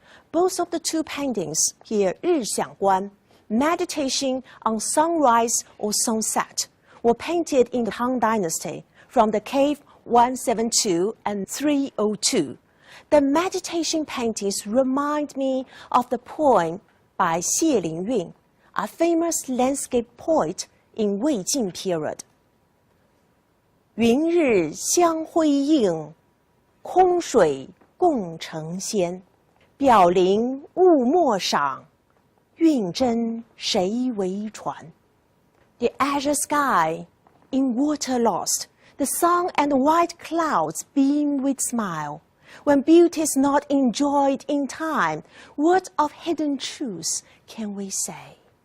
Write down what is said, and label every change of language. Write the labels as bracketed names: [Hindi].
[English] Both of the 2 paintings here, 日想观, meditation on sunrise or sunset, were painted in the Tang dynasty from the cave 172 and 302. The meditation paintings remind me of the poem by Xie Lingyun, a famous landscape poet in Weijin period. [Chinese] 云日相辉映，空水共成仙。表灵物莫赏，运真谁为传？ [English] The azure sky in water lost, the sun and white clouds beam with smile. When beauty is not enjoyed in time, what of hidden truths can we say?